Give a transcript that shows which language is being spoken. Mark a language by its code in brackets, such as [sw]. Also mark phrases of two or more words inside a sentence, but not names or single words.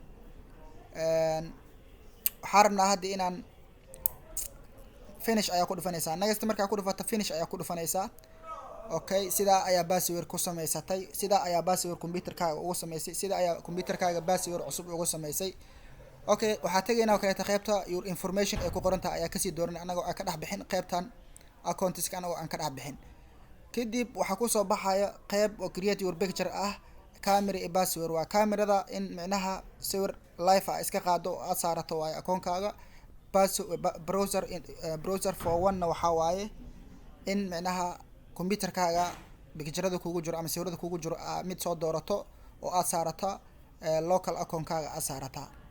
[so] waxaan rabnaa hadda inaan finish ayaa ku dhufanaysaa marka aad ku dhufato finish ayaa ku dhufanaysaa okay sidaa ayaa password ku samaysatay sidaa ayaa password computer-kaaga ugu samaysay sidaa ayaa computer-kaaga password cusub ugu samaysay okay waxaa tagaynaa kaleeta qaybta [en] your information [so] ay ku qoran tahay ayaa kasii dooran anagoo aan ka dhex bixin qaybtan accounts-ka anagoo aan ka dhex bixin kadib waxaa ku soo baxaya qayb oo [en] create your picture [so] ah camera iyo password waa camerada in micnaha sawir live ah iska qaado oo aad saarato waaye account-kaaga [en] browser for one [so] waxa waaye in micnaha computer-kaaga picture-da kugu jiro ama sawirada kugu jiro mid soo doorato oo aad saarata local account-kaaga aad saarata